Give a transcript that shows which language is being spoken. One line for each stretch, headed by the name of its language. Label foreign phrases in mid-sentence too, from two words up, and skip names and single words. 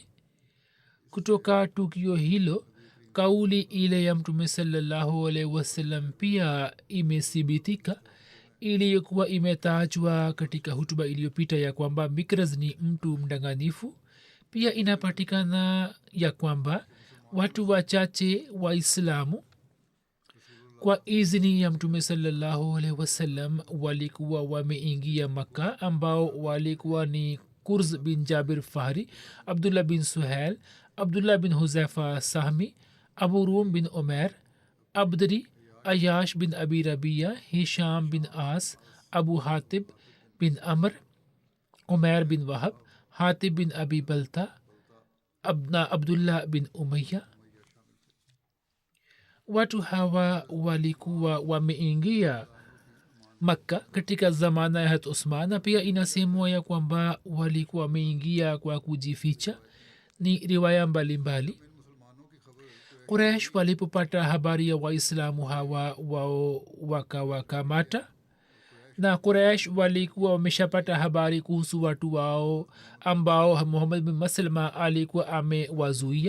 Swahili: Kutoka tukio hilo, kauli ile ya Mtume
Arabic: صلى الله عليه وسلم
Swahili: pia imethibitika, iliyokuwa imetajwa katika hutuba iliyopita ya kwamba Mikraz ni mtu mdanganyifu. Pia inapatikana ya kwamba watu wachache Waislamu kwa izini ya Mtume
Arabic: صلى الله عليه وسلم
Swahili: walikuwa wameingia Makka, ambao walikuwa ni Kurz bin Jabir Fahri, Abdullah bin Suhail, Abdullah bin Huzaifa Sahmi, Abu Rum bin Umair, Abdri, Ayash bin Abi Rabia, Hisham bin As, Abu Hatib bin Amr, Umair bin Wahab, Hatib bin Abi Balta, Abdullah bin Umayya. Watu hawa walikuwa wameingia Makka katika zamana ya Uthman. Pia inasemwa ya kwamba walikuwa wameingia kwa kujificha. Ni riwaya mbalimbali. Quraish walipopata habari ya Waislamu hawa, wao wakawakamata, na Quraish walikuwa wameshapata habari kuhusu watu wao ambao Muhammad bin Maslama alikuwa amewazuia.